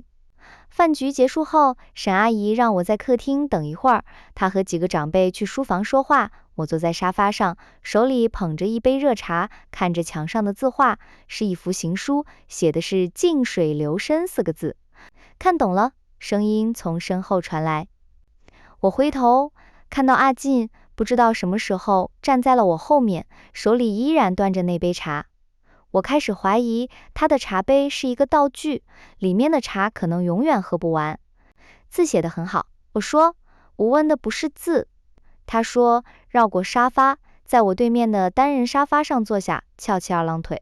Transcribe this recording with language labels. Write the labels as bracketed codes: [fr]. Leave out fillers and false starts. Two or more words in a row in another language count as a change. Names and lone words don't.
[zh] 飯局結束後，沈阿姨讓我在客廳等一會兒，她和幾個長輩去書房說話。我坐在沙發上，手裡捧着一杯熱茶，看着牆上的字畫，是一幅行書，寫的是靜水流深4個字。看懂了，聲音從身後傳來。我回頭看到阿進不知道什麼時候站在了我後面，手裡依然端着那杯茶。我開始懷疑他的茶杯是一個道具，裡面的茶可能永遠喝不完。字寫得很好，我說，我問的不是字。他說，繞過沙發，在我對面的單人沙發上坐下，翹起2郎腿。